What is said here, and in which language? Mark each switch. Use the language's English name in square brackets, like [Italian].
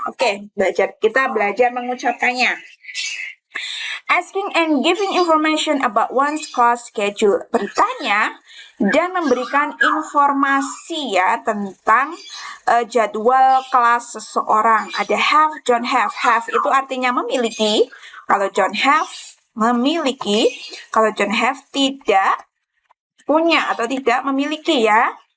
[Indonesian] Oke, kita belajar mengucapkannya. [English] Asking and giving information about one's class schedule. [Indonesian] Bertanya dan memberikan informasi ya tentang jadwal kelas seseorang. Ada have, [English] don't have. [Indonesian] Have itu artinya memiliki. Kalau don't have, memiliki. Kalau [English] don't have, [Indonesian] tidak punya atau tidak memiliki ya.